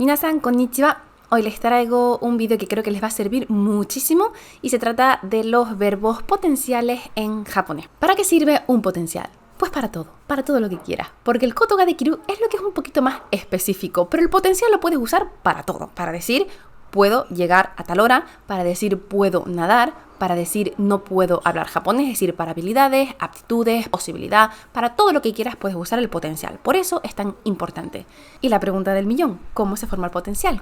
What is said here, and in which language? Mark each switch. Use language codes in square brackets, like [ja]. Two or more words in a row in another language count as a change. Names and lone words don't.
[ja] 皆さん、こんにちは. [es] Hoy les traigo un video que creo que les va a servir muchísimo y se trata de los verbos potenciales en japonés. ¿Para qué sirve un potencial? Pues para todo lo que quieras. Porque el [ja] ことができる [es] es lo que es un poquito más específico, pero el potencial lo puedes usar para todo. Para decir, puedo llegar a tal hora, para decir, puedo nadar, para decir, no puedo hablar japonés, es decir, para habilidades, aptitudes, posibilidad, para todo lo que quieras puedes usar el potencial. Por eso es tan importante. Y la pregunta del millón, ¿cómo se forma el potencial?